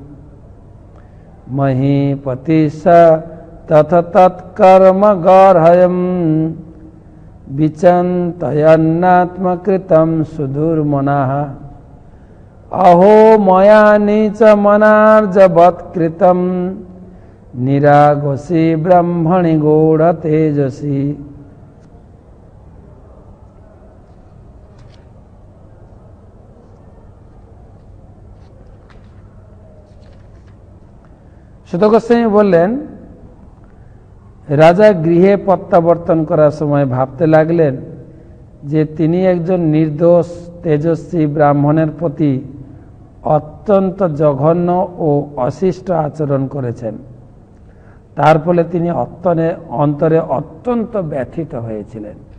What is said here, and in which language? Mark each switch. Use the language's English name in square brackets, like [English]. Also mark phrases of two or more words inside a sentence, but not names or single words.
[Sanskrit] মহীপতিশ তথ তৎকর্ম গর্হ্যম বিচন্তয়ন্নাত্মকৃতম সুদূর্মণাঃ অহো ময়া নিচ মনার্জবৎকৃতম নিরাগসি ব্রহ্মণি গূঢ় তেজসি। [Bangla] সুত গোস্বামী বললেন, রাজা গৃহে প্রত্যাবর্তন করার সময় ভাবতে লাগলেন যে তিনি একজন নির্দোষ তেজস্বী ব্রাহ্মণের প্রতি অত্যন্ত জঘন্য ও অশিষ্ট আচরণ করেছেন। তার ফলে তিনি অন্তরে অত্যন্ত ব্যথিত হয়েছিলেন।